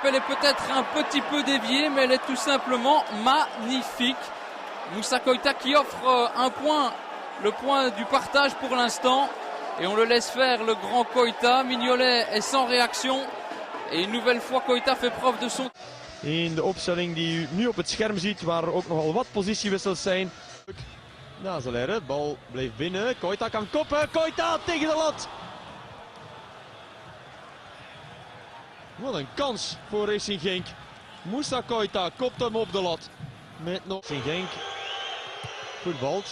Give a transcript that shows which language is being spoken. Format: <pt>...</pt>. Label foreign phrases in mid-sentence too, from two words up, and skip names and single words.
<fr>Elle est peut-être un petit peu déviée, mais elle est tout simplement magnifique. Moussa Koita qui offre un point, le point du partage pour l'instant. Et on le laisse faire, le grand Koita. Mignolet est sans réaction. Et une nouvelle fois, Koita fait preuve de son...</fr> <nl>In de opstelling die u nu op het scherm ziet, waar er ook nogal wat positiewissels zijn. Nazelere, bal bleef binnen. Koita kan koppen. Koita tegen de lat. Wat een kans voor Racing Genk. Moussa Koita kopt hem op de lat. Met nog Racing Genk voetbalt.</nl>